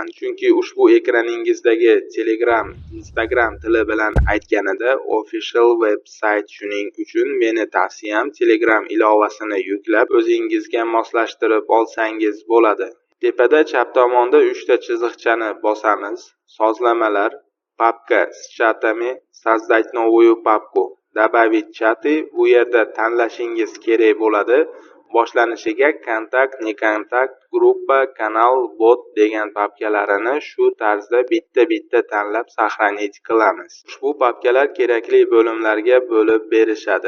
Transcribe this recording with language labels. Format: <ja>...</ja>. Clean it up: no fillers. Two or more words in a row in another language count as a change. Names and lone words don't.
<uz>Chunki ushbu ekraningizdagi Telegram Instagram tili bilan aytganida</uz> <en>official website.</en> <uz>Shuning uchun meni tavsiyam Telegram ilovasini yuklab o'zingizga moslashtirib olsangiz bo'ladi. Tepada chap tomonda 3 ta chiziqchani bosamiz.</uz> <ru>Sozlamalar, папка с чатами, создать новую папку, добавить чаты.</ru> <uz>Bu yerda tanlashingiz kerak bo'ladi. Boshlanishiga kontakt,</uz> <ru>не контакт,</ru> <uz>gruppa, kanal, bot degan papkalarini shu tarzda bitta tanlab saqlanit qilamiz. Ushbu papkalar kerakli bo'limlarga bo'lib berishadi.</uz>